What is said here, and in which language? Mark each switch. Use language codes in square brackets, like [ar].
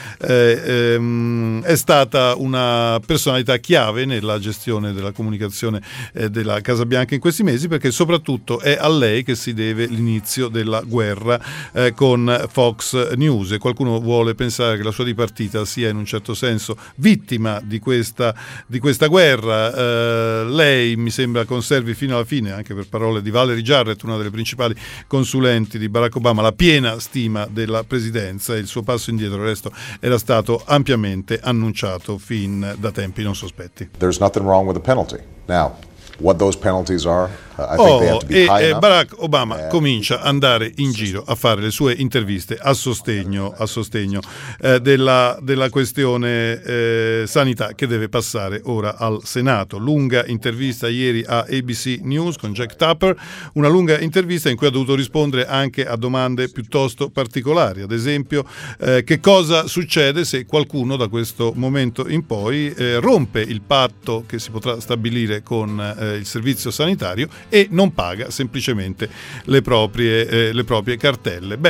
[it] È stata una personalità chiave nella gestione della comunicazione della Casa Bianca in questi mesi, perché soprattutto è a lei che si deve l'inizio della guerra con Fox News, e qualcuno vuole pensare che la sua dipartita sia in un certo senso vittima di questa guerra. Lei, mi sembra, conservi fino alla fine, anche per parole di Valerie Jarrett, una delle principali consulenti di Barack Obama, la piena stima della presidenza, e il suo passo indietro, il resto, era stato ampiamente annunciato fin da tempi non sospetti. [en] There's nothing wrong with the penalty. Now, what those penalties are, [it] Barack Obama comincia ad andare in giro a fare le sue interviste a sostegno della questione sanità, che deve passare ora al Senato. Lunga intervista ieri a ABC News con Jack Tapper, una lunga intervista in cui ha dovuto rispondere anche a domande piuttosto particolari, ad esempio che cosa succede se qualcuno da questo momento in poi rompe il patto che si potrà stabilire con il servizio sanitario e non paga semplicemente le proprie cartelle.